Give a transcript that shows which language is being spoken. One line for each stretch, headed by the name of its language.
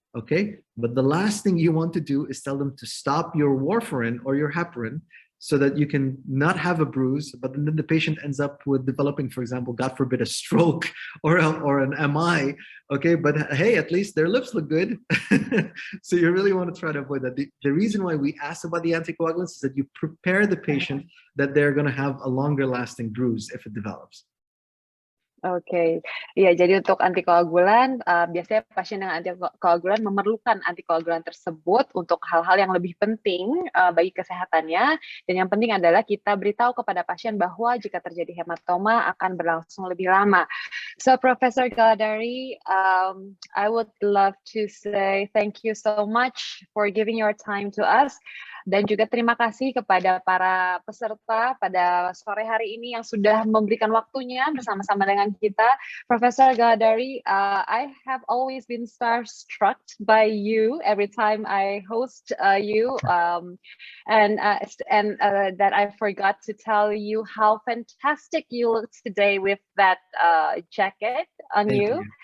English: Okay, but the last thing you want to do is tell them to stop your warfarin or your heparin so that you can not have a bruise, but then the patient ends up with developing, for example, God forbid, a stroke or an MI. Okay, but hey, at least their lips look good. So you really want to try to avoid that. The reason why we ask about the anticoagulants is that you prepare the patient that they're going to have a longer lasting bruise if it develops.
Indonesian: Oke, iya. Jadi untuk antikoagulan, biasanya pasien dengan antikoagulan memerlukan antikoagulan tersebut untuk hal-hal yang lebih penting bagi kesehatannya. Dan yang penting adalah kita beritahu kepada pasien bahwa jika terjadi hematoma akan berlangsung lebih lama.
English: So, Professor Galadari, I would love to say thank you so much for giving your time to us.
Indonesian: Dan juga terima kasih kepada para peserta pada sore hari ini yang sudah memberikan waktunya bersama-sama dengan kita.
English: Professor Galadari, I have always been starstruck by you every time I host you, and that I forgot to tell you how fantastic you look today with that jacket on you.